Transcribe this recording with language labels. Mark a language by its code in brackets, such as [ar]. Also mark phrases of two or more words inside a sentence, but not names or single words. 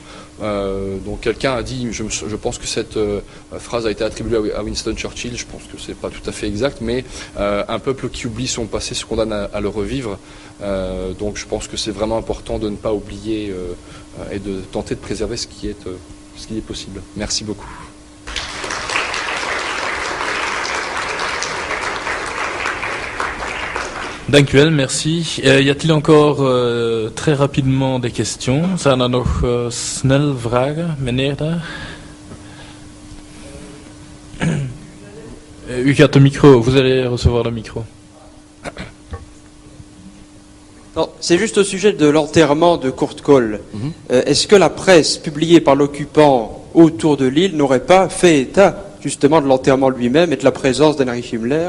[fr] Donc quelqu'un a dit, je pense que cette phrase a été attribuée à Winston Churchill, je pense que c'est pas tout à fait exact, mais un peuple qui oublie son passé se condamne à le revivre. Donc je pense que c'est vraiment important de ne pas oublier et de tenter de préserver ce qui est possible. Merci beaucoup. [nl] Dank u wel, [fr] merci. Y a-t-il encore très rapidement des questions? [nl] Zijn er nog snel vragen, meneer daar? U gaat de micro, [fr] vous allez recevoir le micro. C'est juste au sujet de l'enterrement de Kurt Kohl. Est-ce que la presse publiée par l'occupant autour de Lille n'aurait pas fait état justement de l'enterrement lui-même et de la présence d'Heinrich Himmler?